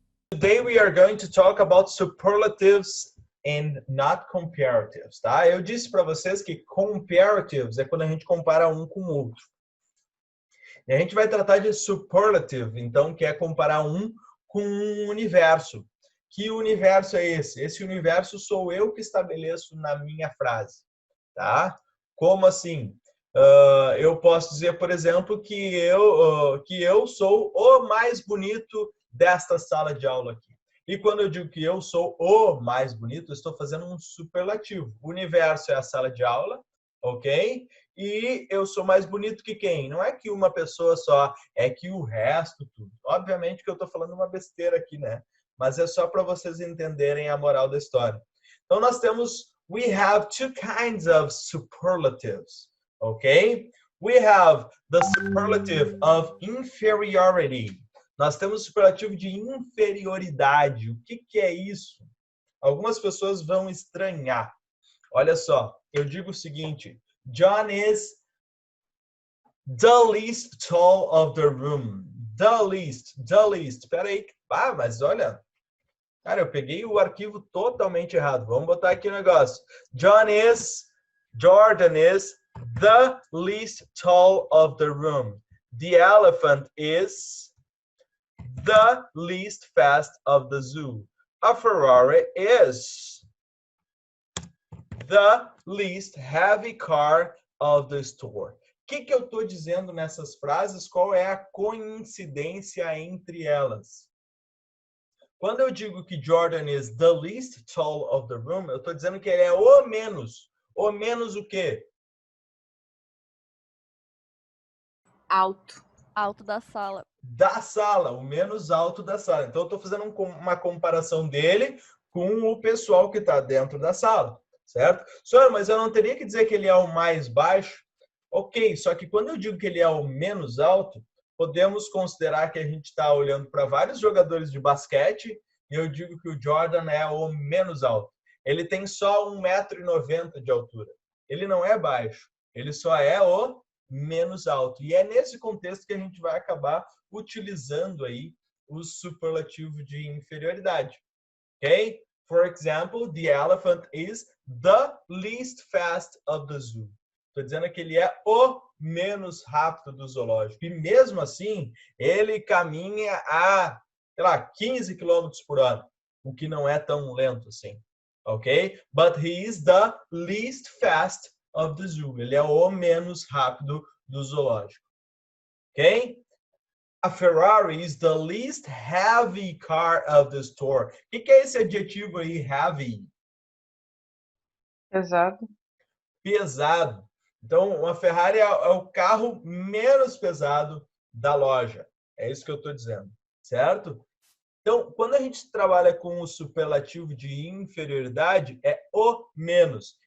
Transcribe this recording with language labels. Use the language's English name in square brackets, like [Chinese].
[English] today we are going to talk about superlatives and not comparatives, tá? [Portuguese] Eu disse para vocês que comparatives é quando a gente compara um com o outro. E a gente vai tratar de superlative, então, que é comparar um com um universo. Que universo é esse? Esse universo sou eu que estabeleço na minha frase, tá? Como assim? Eu posso dizer, por exemplo, que eu sou o mais bonito desta sala de aula aqui. E quando eu digo que eu sou o mais bonito, eu estou fazendo um superlativo. O universo é a sala de aula, ok? E eu sou mais bonito que quem? Não é que uma pessoa só, é que o resto tudo. Obviamente que eu estou falando uma besteira aqui, né? Mas é só para vocês entenderem a moral da história. Então nós temos, [English] we have two kinds of superlatives, ok? We have the superlative of inferiority. [Portuguese] Nós temos o superlativo de inferioridade. O que é isso? Algumas pessoas vão estranhar. Olha só, eu digo o seguinte, [English] John is the least tall of the room. The least. [Portuguese] Espera aí. Ah, mas olha, cara, eu peguei o arquivo totalmente errado. Vamos botar aqui o negócio. [English] Jordan is the least tall of the room. The elephant is the least fast of the zoo. A Ferrari is the least heavy car of the store. [Portuguese] O que eu estou dizendo nessas frases? Qual é a coincidência entre elas? Quando eu digo que [English] Jordan is the least tall of the room, [Portuguese] eu estou dizendo que ele é o menos. O menos o quê? Alto. Alto da sala. Da sala, o menos alto da sala. Então, eu estou fazendo uma comparação dele com o pessoal que está dentro da sala, certo? Senhor, mas eu não teria que dizer que ele é o mais baixo? Ok, só que quando eu digo que ele é o menos alto, podemos considerar que a gente está olhando para vários jogadores de basquete e eu digo que o Jordan é o menos alto. Ele tem só 1,90 m de altura. Ele não é baixo, ele só é o menos alto. E é nesse contexto que a gente vai acabar utilizando aí o superlativo de inferioridade. Ok? [English] For example, the elephant is the least fast of the zoo. [Portuguese] Estou dizendo que ele é o menos rápido do zoológico. E mesmo assim, ele caminha a, sei lá, 15 km por hora, o que não é tão lento assim. Ok? [English] But he is the least fast of the zoo. [Portuguese] Ele é o menos rápido do zoológico. Ok? [English] A Ferrari is the least heavy car of the store. [Portuguese] O que é esse adjetivo aí, heavy? Pesado. Pesado. Então, uma Ferrari é o carro menos pesado da loja. É isso que eu estou dizendo, certo? Então, quando a gente trabalha com o superlativo de inferioridade, é o menos.